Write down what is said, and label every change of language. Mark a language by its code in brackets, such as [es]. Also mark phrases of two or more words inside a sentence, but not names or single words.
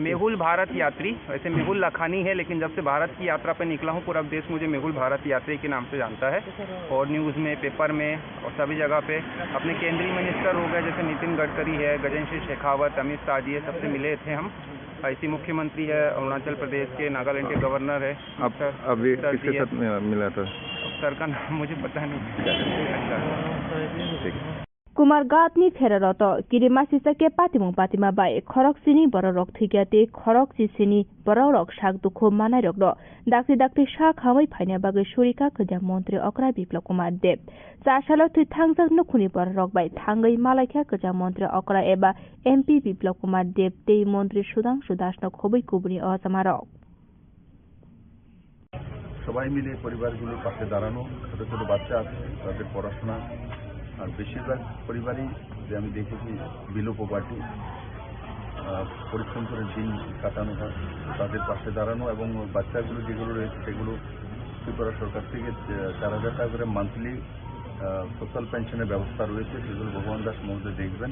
[hi] मेहुल भारत यात्री, वैसे मेहुल लखानी है, लेकिन जब से भारत की यात्रा पे निकला हूँ पूरा देश मुझे मेहुल भारत यात्री के नाम से जानता है, और न्यूज़ में, पेपर में और सभी जगह पे अपने केंद्रीय मिनिस्टर हो गए जैसे नितिन गडकरी है, गजेंद्र सिंह शेखावत, अमित शाह जी है, सबसे मिले थे हम। ऐसी मुख्यमंत्री है अरुणाचल प्रदेश के, नागालैंड के गवर्नर है। अभी किसके साथ मिला था? सर का नाम मुझे पता नहीं। [trp] कुमारघाटनि फेररत किरिमा सिसके पातिमुं पातिमा बाय खरकसिनी बररक थिग्याते खरक सिसिनी बररक साग दुखो मानाय रक दाक्ति दाक्ति सा खामै फाइना बागै सुरिका खजा मन्त्री अक्रा बिप्लव कुमार देव चासाल थुइ थांजक नुखुनि बररक बाय थांगै मालायखा खजा मन्त्री अक्रा एबा एमपी बिप्लव कुमार देव ते मन्त्री सुदांशु दासनो खबै कुबुनि असमारक [bn] সবাই মিলে পরিবারগুলোর পাশে দাঁড়ানো, ছোট ছোট বাচ্চা আছে তাদের পড়াশোনা, আর বেশিরভাগ পরিবারই যে আমি দেখেছি [en] below poverty, [bn] পরিশ্রম করে দিন কাটানো হয়, তাদের পাশে দাঁড়ানো এবং বাচ্চাগুলো যেগুলো রয়েছে সেগুলো ত্রিপুরা সরকার থেকে 4,000 টাকা করে [en] monthly social [bn] পেনশনের ব্যবস্থা রয়েছে, সেগুলো ভগবান দাস মহোদয় দেখবেন।